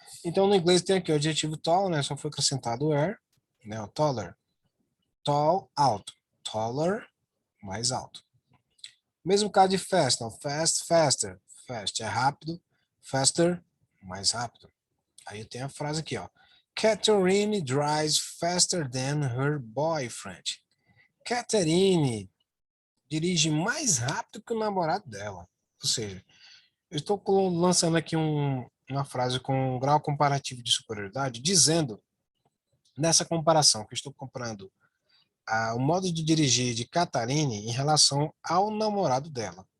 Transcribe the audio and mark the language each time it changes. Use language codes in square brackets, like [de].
[pt] Então, no inglês tem aqui o adjetivo tall, né? Só foi acrescentado o er, né? O taller. Tall, alto. Taller, mais alto. Mesmo caso de fast, não. Fast, faster. Fast é rápido. Faster, mais rápido. Aí eu tenho a frase aqui, ó. [en] Catherine drives faster than her boyfriend. [pt] Catherine dirige mais rápido que o namorado dela. Ou seja, eu estou lançando aqui uma frase com um grau comparativo de superioridade, dizendo, nessa comparação, que eu estou comparando o modo de dirigir de Catarine em relação ao namorado dela.